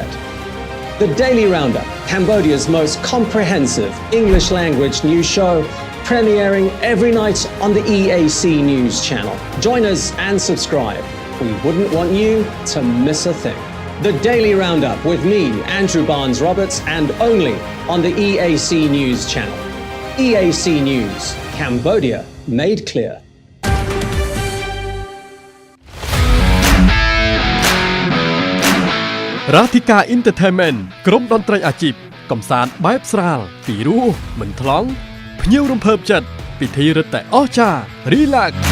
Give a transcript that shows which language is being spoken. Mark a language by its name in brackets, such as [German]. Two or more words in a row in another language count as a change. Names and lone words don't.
[English] The Daily Roundup, Cambodia's most comprehensive English language news show, premiering every night on the EAC News channel. Join us and subscribe. We wouldn't want you to miss a thing. The Daily Roundup with me, Andrew Barnes-Roberts, and only on the EAC News channel. EAC News, Cambodia made clear. [Khmer] រាធិការ Entertainment ក្រុមតន្ត្រីអាជីពកំសាន្តបែបស្រាលពីរោះមិនថ្លង់ភ្ញៀវរំភើបចិត្តពិធីរឹតតែអស្ចារ្យ Relax